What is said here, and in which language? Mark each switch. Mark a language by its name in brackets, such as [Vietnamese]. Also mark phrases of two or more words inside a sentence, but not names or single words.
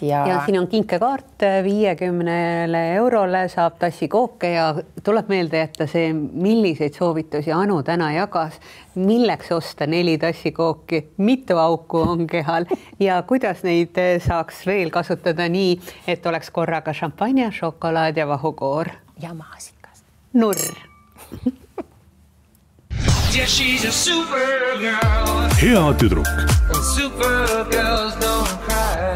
[Estonian] Ja siin on kinkekaart 50 eurole saab tassikooke ja tuleb meelde jätta see, milliseid soovitusi Anu täna jagas, milleks osta 4 tassikooki, mitu auku on kehal ja kuidas neid saaks veel kasutada nii, et oleks korraga šampanja, šokolaad ja vahukoor. Ja maasikas. Nurr. [English] Yeah, she's a supergirl. [Estonian] Hea tüdruk. [English] Supergirls don't cry.